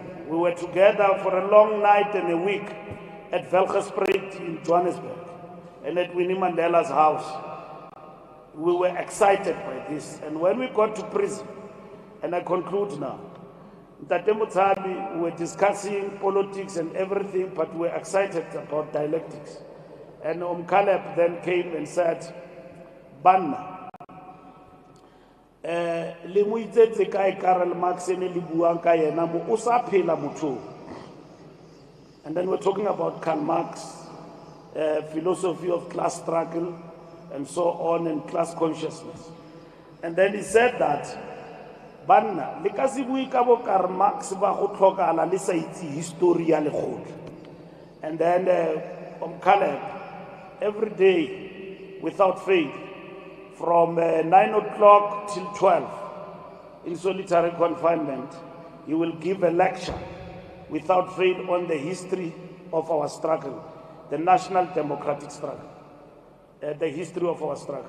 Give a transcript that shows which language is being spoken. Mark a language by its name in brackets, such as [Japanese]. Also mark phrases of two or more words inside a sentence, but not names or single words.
[English] We were together for a long night and a week at Velgespreet in Johannesburg and at Winnie Mandela's house. We were excited by this. And when we got to prison, and I conclude now, Tate Mutsabi, we were discussing politics and everything, but we were excited about dialectics. And Caleb then came and said, [Tswana] Banna, le mo itsetse kae Karl Marx ene le buang ka yena mo o sa phela motho. [English] And then we're talking about Karl Marx, philosophy of class struggle and so on, and class consciousness. And then he said that [Tswana] banna le ka se bui ka bo Karl Marx ba go tlhokala le sa itse history ya legolo. [English] And then Caleb, every day without fail, from 9 o'clock till 12, in solitary confinement, he will give a lecture without fail on the history of our struggle, the national democratic struggle, the history of our struggle.